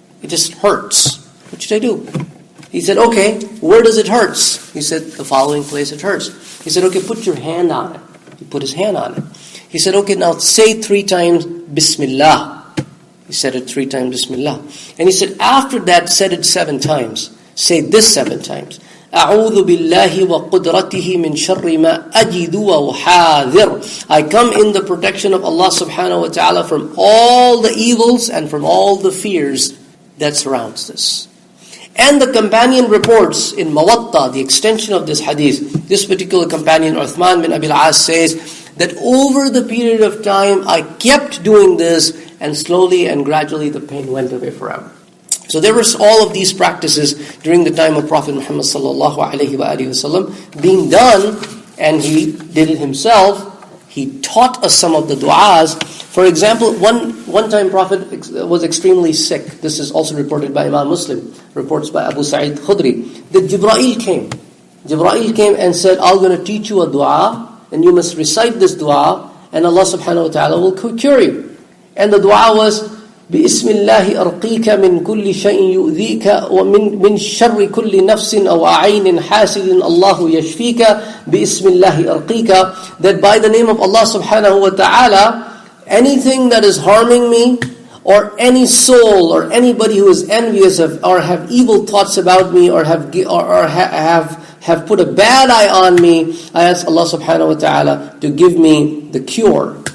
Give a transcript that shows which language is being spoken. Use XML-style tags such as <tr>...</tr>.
<en>It just hurts. What should I do? He said, okay, where does it hurt? He said, the following place it hurts. He said, okay, put your hand on it. He put his hand on it. He said, okay, now say 3 times Bismillah. He said it 3 times Bismillah. And he said, after that, said it 7 times. Say this 7 times.</en> <ar>أعوذ بالله وقدرته من شر ما أجد وأحاذر.</ar> <en>I come in the protection of Allah subhanahu wa ta'ala from all the evils and from all the fears that surrounds this. And the companion reports in Mawatta, the extension of this hadith, this particular companion, Uthman bin Abil As, says that over the period of time, I kept doing this, and slowly and gradually the pain went away forever. So there was all of these practices during the time of Prophet Muhammad sallallahu alaihi wasallam being done, and he did it himself. He taught us some of the du'as. For example, one time Prophet was extremely sick. This is also reported by Imam Muslim, reports by Abu Sa'id Qadri, that Jibreel came. Jibreel came and said, I'm going to teach you a dua, and you must recite this dua, and Allah subhanahu wa ta'ala will cure you. And the dua was,</en> <ar>بِإِسْمِ اللَّهِ أَرْقِيكَ مِنْ كُلِّ شَيْءٍ يُؤْذِيكَ وَمِنْ شَرِّ كُلِّ نَفْسٍ أَوْ عَيْنٍ حَاسِدٍ اللَّهُ يَشْفِيكَ بِإِسْمِ اللَّهِ أَرْقِيكَ.</ar> <en>That by the name of Allah subhanahu wa ta'ala, anything that is harming me, or any soul, or anybody who is envious of, or have evil thoughts about me, or have put a bad eye on me, I ask Allah subhanahu wa ta'ala to give me the cure.</en>